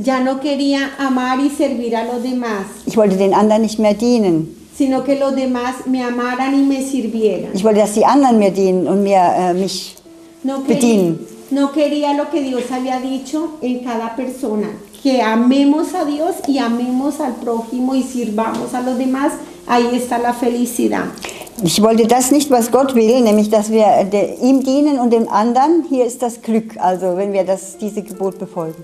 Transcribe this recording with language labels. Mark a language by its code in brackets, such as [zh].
[es] Ya no quería amar y servir a los demás, [de] Ich wollte den anderen nicht mehr dienen. [es] sino que los demás me amaran y me sirvieran. [de] Ich wollte, dass die anderen mir dienen und mich [es] No [de] bedienen. [es] no quería lo que Dios había dicho en cada persona, que amemos a Dios y amemos al prójimo y sirvamos a los demás. Ahí está la felicidad. [de] Ich wollte das nicht, was Gott will, nämlich, dass wir ihm dienen und dem anderen. Hier ist das Glück, also wenn wir diese Gebot befolgen.